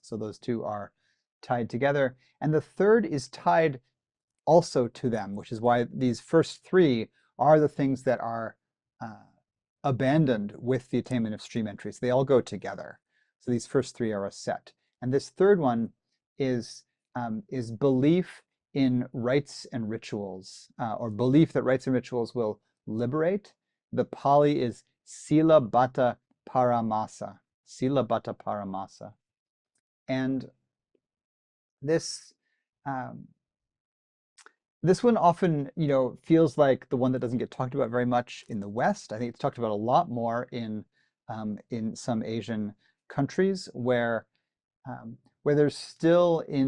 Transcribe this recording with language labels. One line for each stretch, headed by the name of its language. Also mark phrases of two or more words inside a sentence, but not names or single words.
English: So those two are tied together. And the third is tied also to them, which is why these first three are the things that are abandoned with the attainment of stream entries. They all go together. So these first three are a set. And this third one is belief in rites and rituals, or belief that rites and rituals will liberate. The Pali is
Pali: sila bhatta paramasa, sila bhatta paramasa.
English: And this one often, feels like the one that doesn't get talked about very much in the West. I think it's talked about a lot more in some Asian countries, where there's still